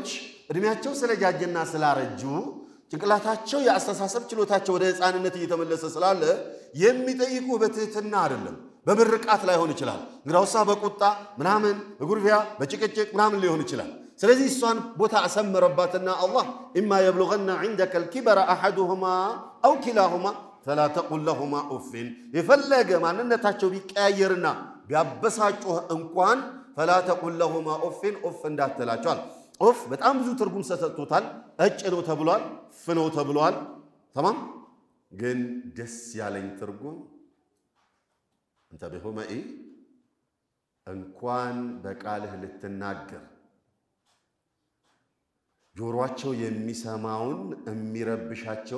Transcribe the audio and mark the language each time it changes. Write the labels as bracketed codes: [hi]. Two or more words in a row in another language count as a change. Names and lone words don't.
[am] እድሜያቸው ስለጃጀና ስላረጁ ጭንቅላታቸው ያስተሳሰብ ችሎታቸው ወደ ህፃንነት እየተመለሰ ስላለ የሚጠይቁ በትህትና አይደለም በብርቃት ላይ ሆነ ይችላል ግራውሳ በቁጣ ምናምን በጉርፊያ በጭቅጭቅ ምናምን ሊሆን ይችላል ስለዚህ እሷን ቦታ አሰመረባትና አላህ ኢማ [ar] يبلغن عندك الكبر احدهما او كلاهما فلا تقل لهما اف يفلغ [am] ማንነታቸው ቢቀያየርና ቢያበሳጩህ እንኳን [ar] فلا تقل لهما اف [am] እንዳትላቸዋል ኦፍ በጣም ብዙ ትርጉም ሰጥቶታል እጭ ነው ተብሏል ፍነው ተብሏል تمام ግን ደስ ያለኝ ትርጉም እንተ በሆማኢ እንኳን በቃልህ ልትናገር ጆሮአቸው የሚሰማውን የሚረብሻቸውን